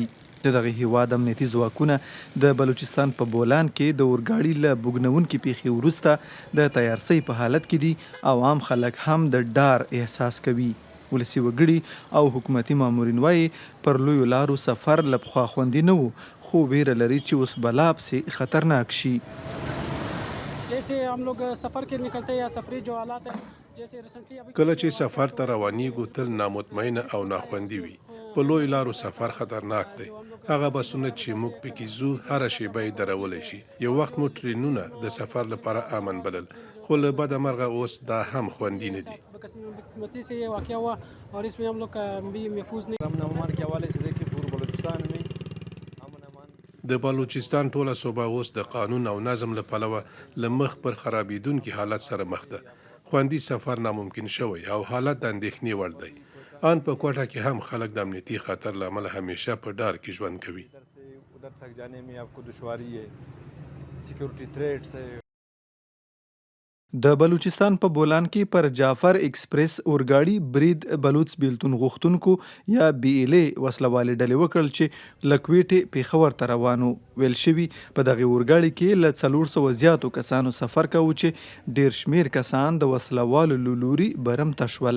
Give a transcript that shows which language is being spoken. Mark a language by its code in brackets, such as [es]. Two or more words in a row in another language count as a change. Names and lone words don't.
[ps] د دغه هیواد امنیتي ځواکونه د بلوچستان په بولان کې د اورګاډي له بوږنونکې پیښې وروسته د تیارسۍ په حالت کې دي او عام خلک هم د ډار احساس کوي. ولسي وګړي او حکومتي مامورین وایي پر لویو لارو سفر له پخوا خوندي نه و، خو ویره لري چې اوس بلا پسې خطرناک شي. [ur] جیسے ہم لوگ سفر کے نکلتے ہیں یا سفری جو حالات ہیں جیسے ریسنٹلی ابھی [ps] کله چې سفر ته روانېږو تل نامطمئنه او ناخوندي وي. په لوی لارو سفر خطرناک دی. هغه بسونه چې موږ پکې ځو هره شیبه یې درولی شي. یو وخت مو ټرینونه د سفر لپاره امن بلل، خو له بده مرغه اوس دا هم خوندي نه دي. [ur] بدقسمتی سے یہ واقعہ ہوا اور اس میں ہم لوگ بھی محفوظ نہیں امن امان کے حوالے سے دیکھیے پورے بلوچستان میں امن امان [ps] د بلوچستان ټوله صوبه اوس د قانون او نظم له پلوه له مخ پر خرابېدونکي حالت سره مخ ده. خوندي سفر ناممکن شوی او حالت د اندېښنې وړ دی. ان په کوټه کې هم خلک د امنیتي خطر له امله همیشه په ډار کې ژوند کوي. [ur] ادھر سے ادھر تک جانے میں آپ کو دشواری ہے [en] security threats [ur] ہے. [ps] د بلوچستان په بولان کې پر جعفر ایکسپریس اورګاډي برید بلوچ بیلتون غوښتونکو یا بي ال اي وسلوالې ډلې وکړل چې له کویټې پېښور ته روانو. ویل شوي په دغه اورګاډي کې له 400 زیاتو کسانو سفر کوو چې ډېر شمېر کسان د وسلوالو له لوري برم ته شول.